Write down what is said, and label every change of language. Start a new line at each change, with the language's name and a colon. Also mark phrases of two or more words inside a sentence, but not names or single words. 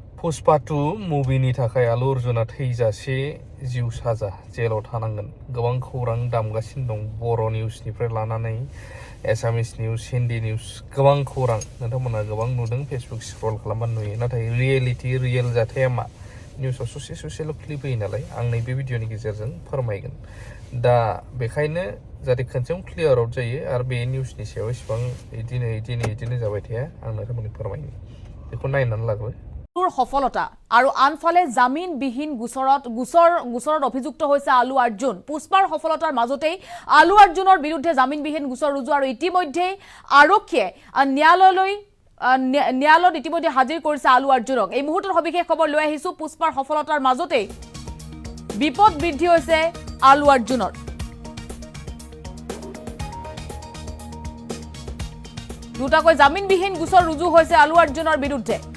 Bodo: पुष्पा 2 मुभिनि थाखाय आलु अर्जुना थैजासे जिउ साजा जेलाव थानांगोन गोबां खौरां दामगासिनो दं बर' निउसनिफ्राय लानानै
English: Assamese news Hindi news
Bodo: गोबां खौरां नोंथांमोना गोबां नुदों फेसबुक स्क्रल खालामबानो नुयो नाथाय रियेलिटी रियेल जाथाया मा निउसआव ससेल' क्लिप होयो नालाय आं नैबे भिडिअनि गेजेरजों फोरमायगोन दा बेखायनो जाहाथे खनसेयावनो
English: clear out
Bodo: जायो आरो बे निउसनि सायाव इसेबां इदिनो जाबाय थाया आं नोंथांमोननो फोरमायनो बेखौ नायनानै लाग्रो
Assamese: সফলতা আৰু আনফালে জামিনবিহীন গোচৰত অভিযুক্ত হৈছে আলু আৰ্জুন পুষ্পাৰ সফলতাৰ মাজতেই আলু আৰ্জুনৰ বিৰুদ্ধে জামিনবিহীন গোচৰ ৰুজু আৰু ইতিমধ্যে আৰক্ষীয়ে ন্যায়ালয়ত ইতিমধ্যে হাজিৰ কৰিছে আলু আৰ্জুনক এই মুহূৰ্তৰ সবিশেষ খবৰ লৈ আহিছো পুষ্পাৰ সফলতাৰ মাজতেই বিপদ বৃদ্ধি হৈছে আলু আৰ্জুনৰ দুটাকৈ জামিনবিহীন গোচৰ ৰুজু হৈছে আলু আৰ্জুনৰ বিৰুদ্ধে